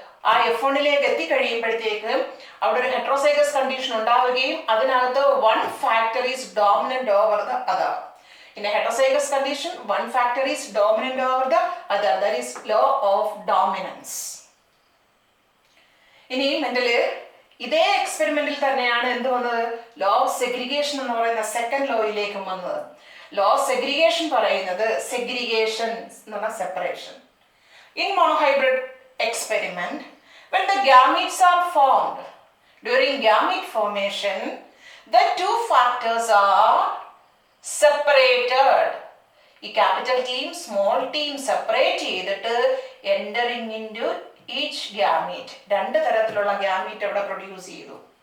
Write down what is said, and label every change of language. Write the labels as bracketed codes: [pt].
[ml] ആ F1ലേക്ക് എത്തിക്കഴിയുമ്പോഴത്തേക്ക് അവിടെ ഒരു ഹെട്രോസൈഗസ് കണ്ടീഷൻ ഉണ്ടാവുകയും അതിനകത്ത് [en] one factor is dominant over the other. In a heterozygous condition, one factor is dominant over the other. That is law of dominance. [ml] ഇനി Mendel ഇതേ എക്സ്പെരിമെന്റിൽ തന്നെയാണ് എന്ത് വന്നത്? ലോ ഓഫ് സെഗ്രിഗേഷൻ എന്ന് പറയുന്ന സെക്കൻഡ് ലോയിലേക്കും വന്നത്. ലോ ഓഫ് സെഗ്രിഗേഷൻ പറയുന്നത് segregation എന്ന് പറഞ്ഞാൽ separation. [en] In monohybrid experiment, when the gametes are formed, during gamete formation, the two factors are separated. [ml] ഈ capital team, small team separate ചെയ്തിട്ട് [en] entering into each gamete. [ml] രണ്ട് തരത്തിലുള്ള gamete അവിടെ produce ചെയ്തു.